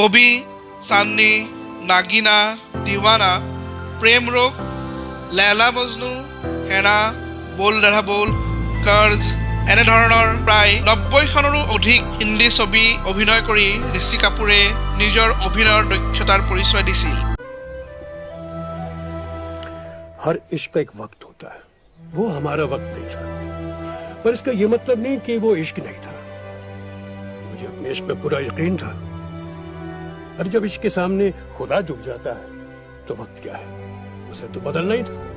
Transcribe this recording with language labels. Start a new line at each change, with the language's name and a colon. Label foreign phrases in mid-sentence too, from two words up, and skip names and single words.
Assamese: ববি, চান্নি, নাগিনা, দিৱানা, প্ৰেম ৰোগ, লেলা মজনু, হেনা, বোল দাঢ়া বোল, কৰ্জ এনেধৰণৰ প্ৰায় 90খনৰো অধিক হিন্দী ছবি অভিনয় কৰি ঋষি কাপুৰে নিজৰ অভিনয়ৰ দক্ষতাৰ পৰিচয় দিছিল।
Hindi: हर इश्क का एक वक्त होता है, वो हमारा वक्त नहीं था, पर इसका ये मतलब नहीं कि वो इश्क नहीं था। मुझे अपने इश्क पे पूरा यकीन था, और जब इश्क के सामने खुदा झुक जाता है तो वक्त क्या है, उसे तो बदलना ही था।